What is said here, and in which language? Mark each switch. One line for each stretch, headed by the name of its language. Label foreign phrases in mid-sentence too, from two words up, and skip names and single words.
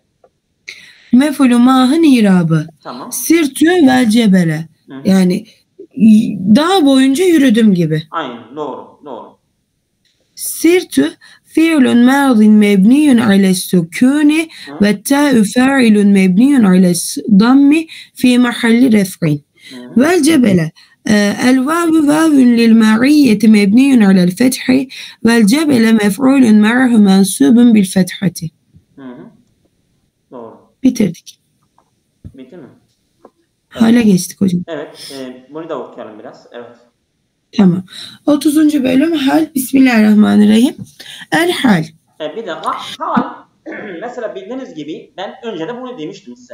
Turkish: Mef'ulü mah'ın irabı. Tamam.
Arabic: سرت والجبل.
Turkish: Yani dağ boyunca yürüdüm gibi. Aynen, doğru.
Arabic: سرت فعل ماض مبني على السكون والتاء فاعل مبني على الضم في محل رفع. والجبل الواو واو للمعية مبني على الفتح والجبل مفعول معه منصوب بالفتحة.
Turkish: Doğru. Bitirdik. Bitti mi? Hala geçtik hocam. Evet. Bunu da okuyalım biraz. Evet. Tamam. 30. bölüm hal. Bismillahirrahmanirrahim.
Arabic: الحال.
Turkish: Bir dakika. Hal. Mesela bildiğiniz gibi ben önce de bunu demiştim size.